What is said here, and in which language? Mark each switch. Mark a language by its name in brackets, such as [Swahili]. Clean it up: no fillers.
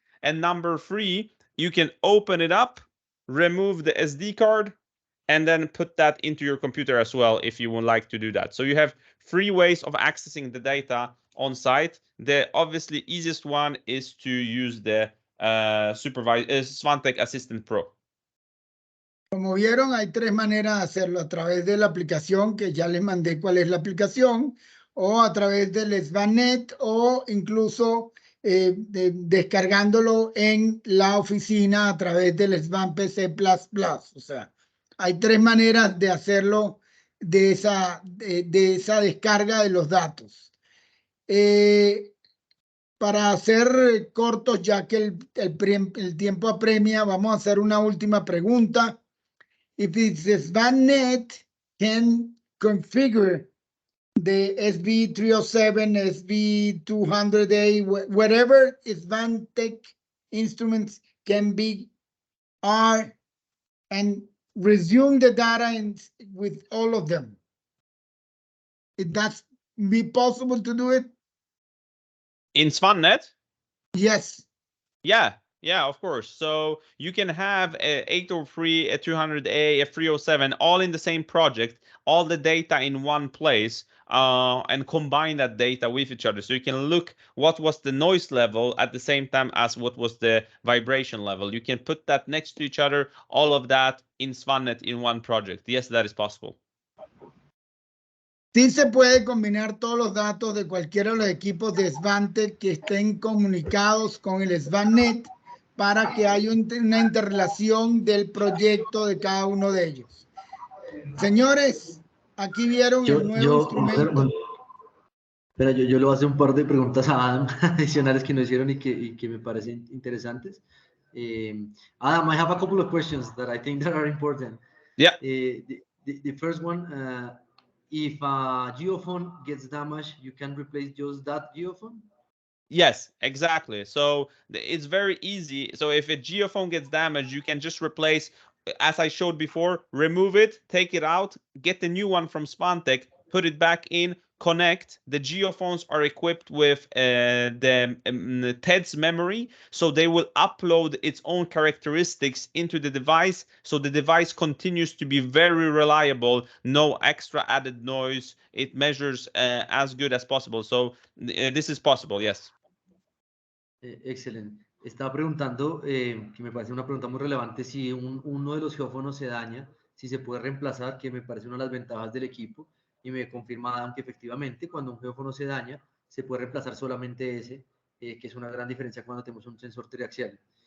[English] And number three, you can open it up, remove the SD card, and then put that into your computer as well if you would like to do that. So you have 3 ways of accessing the data on site. The obviously easiest one is to use the Svantek Assistant Pro. [Spanish] Como vieron, hay 3 maneras de hacerlo. A través de la aplicación, que ya les mandé cuál es la aplicación, o a través del Svannet, o incluso descargándolo en la oficina a través del Svan PC++. O sea, hay 3 maneras de hacerlo de esa descarga de los datos. Para hacer cortos, ya que el tiempo apremia, vamos a hacer una última pregunta. [English] If it's Svannet can configure the SV307, SV200A, whatever Svantek instruments can be, are, and resume the data with all of them. It does be possible to do it? In Svannet? Yes. Yeah, of course. So you can have a 803, a 200A, a 307, all in the same project, all the data in one place, and combine that data with each other. So you can look what was the noise level at the same time as what was the vibration level. You can put that next to each other, all of that in Svannet in one project. Yes, that is possible. [Spanish] Sí se puede combinar todos los datos de cualquiera de los equipos de Svantek que estén comunicados con el Svannet para que haya una interrelación del proyecto de cada uno de ellos. Señores, aquí vieron el nuevo instrumento. Pero yo le voy a hacer un par de preguntas a Adam adicionales que nos hicieron y que me parecen interesantes. [English] Adam, I have a couple of questions that I think that are important. Yeah. The first one, if a geophone gets damaged, you can replace just that geophone? Yes, exactly. So it's very easy. So if a geophone gets damaged, you can just replace, as I showed before, remove it, take it out, get the new one from Svantek, put it back in, connect. The geophones are equipped with the TED's memory, so they will upload its own characteristics into the device, so the device continues to be very reliable, no extra added noise. It measures as good as possible. So this is possible, yes. [Spanish] Excelente. Estaba preguntando, que me parece una pregunta muy relevante, si uno de los geófonos se daña, si se puede reemplazar, que me parece una de las ventajas del equipo, y me confirma Adam que efectivamente cuando un geófono se daña, se puede reemplazar solamente ese, que es una gran diferencia cuando tenemos un sensor triaxial.